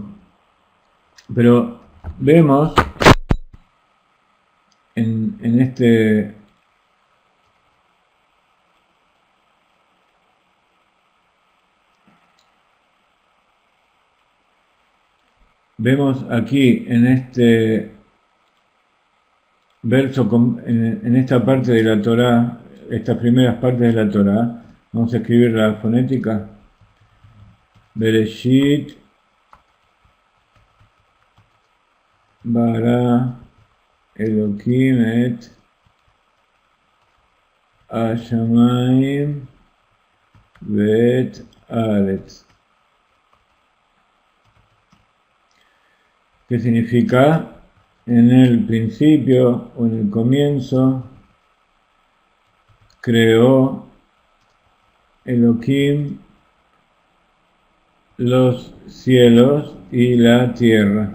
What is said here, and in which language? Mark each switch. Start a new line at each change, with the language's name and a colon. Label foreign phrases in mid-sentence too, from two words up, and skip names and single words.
Spanish: Pero vemos en este vemos aquí en este verso, en esta parte de la Torá, estas primeras partes de la Torá, vamos a escribir la fonética.
Hebrew: בראשית ברא אלהים את השמים ואת הארץ.
Spanish: ¿Qué significa? En el principio o en el comienzo creó Elohim los cielos y la tierra.